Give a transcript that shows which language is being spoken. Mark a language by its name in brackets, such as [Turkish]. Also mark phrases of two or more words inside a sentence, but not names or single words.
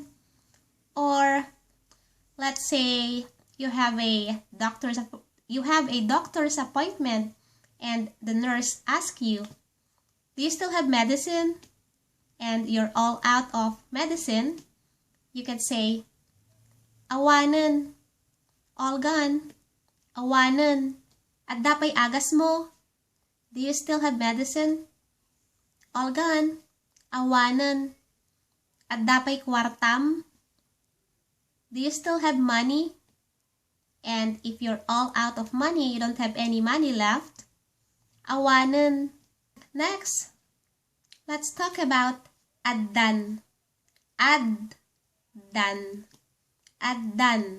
[English] Or let's say you have a doctor's appointment and the nurse asks you, do you still have medicine? And you're all out of medicine. You can say, Awanen. All gone. Awanen. [Iloko] Adda pa'y agas mo. [English] Do you still have medicine? All gone. Awanen. [Iloko] Adda pa'y kwartam. [English] Do you still have money? And if you're all out of money, you don't have any money left, awanen. Next, let's talk about ADDAN. ADDAN. ADDAN.